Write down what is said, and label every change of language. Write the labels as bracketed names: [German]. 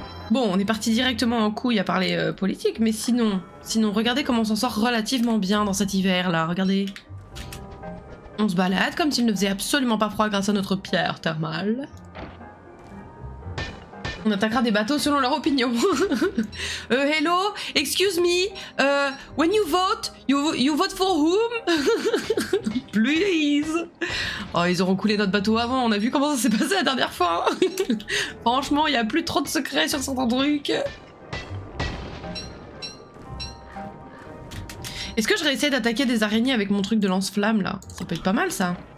[French] Bon, on est parti directement en couille à parler politique, mais sinon, regardez comment on s'en sort relativement bien dans cet hiver-là, regardez. On se balade comme s'il ne faisait absolument pas froid grâce à notre pierre thermale. On attaquera des bateaux selon leur opinion. [English] Hello, excuse me, when you vote, you vote for whom? Please. [French] Oh, ils auront coulé notre bateau avant, on a vu comment ça s'est passé la dernière fois. Franchement, il n'y a plus trop de secrets sur certains trucs. Est-ce que je réessaye d'attaquer des araignées avec mon truc de lance-flamme là? Ça peut être pas mal ça.